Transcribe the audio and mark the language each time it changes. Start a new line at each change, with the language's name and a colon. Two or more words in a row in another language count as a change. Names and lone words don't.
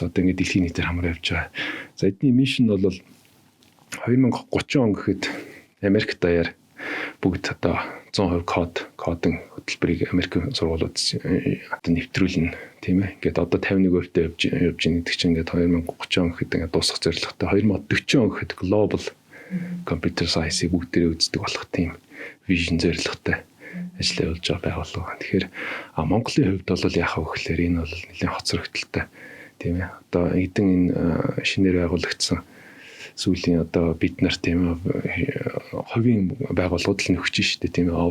Mongolian: Одоо ингээд дэлхийн нийтээр хамраа явж байгаа. За эдний мишн бол 2030 он гэхэд Америк даяар бүгд одоо 100% кодын хөтөлбөрийг Америкийн сургуулиуд одоо нэвтрүүлнэ тийм ээ. Ингээд одоо 51% явж байгаа гэдэг чинь ингээд 2030 он гэхэд ингээд дуусах зорилготой 2040 он гэхэд
English: global computer science-
Mongolian: ийг бүгдээрээ үздэг болох тийм vision зорилготой ажил явуулж байгаа болов. Тэгэхээр Монголын хувьд бол яах вэ гэхээр энэ бол нэлээд хоцрогдолтой тийм ээ. Одоо эдэн энэ шинээр байгуулагдсан сүүлийн одоо бид нар тийм хувийн байгууллагууд л нөхөж штэ тийм ээ.